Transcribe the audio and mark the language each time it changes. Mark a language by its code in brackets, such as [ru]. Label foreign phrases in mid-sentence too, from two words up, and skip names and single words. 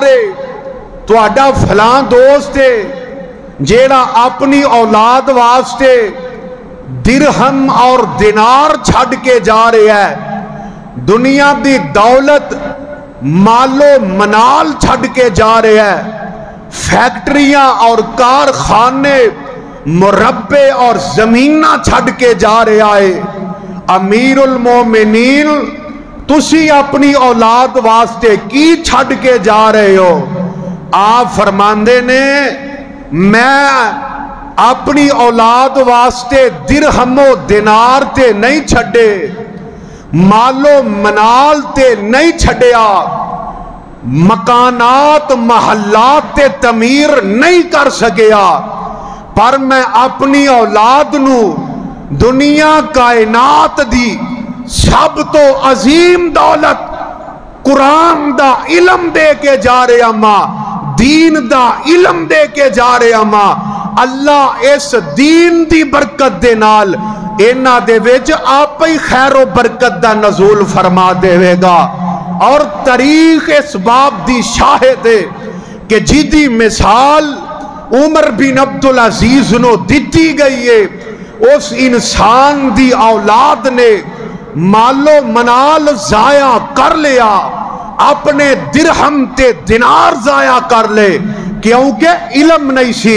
[pa] ہے، تو اڈا فلاں دوست ہے، جیڑا اپنی اولاد واسطے درہم اور دینار چھڑ کے جا رہے ہے، دنیا دی دولت مالو منال چھڑ کے جا رہے ہے، فیکٹریاں اور کارخانے مربع اور زمینہ چھڑ کے جا رہے آئے۔ امیر المومنین تسی اپنی اولاد واسطے کی چھڑ کے جا رہے ہو؟ آپ فرماندے نے میں اپنی اولاد واسطے درہم و دینار تے نہیں چھڑے، مالو منال تے نہیں چھڑیا، مکانات محلات تے تعمیر نہیں کر سکیا، پر میں اپنی اولاد نو دنیا کائنات دی سب تو عظیم دولت قرآن دا علم دے کے جا رہے ماں، دین دا علم دے کے جا رہے ماں۔ اللہ اس دین دی برکت دے نال اینا دے ویچ آپ ہی خیر و برکت دا نزول فرما دے گا۔ اور تاریخ اس باب دی شاہد ہے کہ جیدی مثال عمر بن عبدالعزیز نو دیتی گئی ہے، اس انسان دی اولاد نے مالو منال ضائع کر لیا، اپنے درہم تے دینار ضائع کر لے، کیونکہ علم نہیں سی۔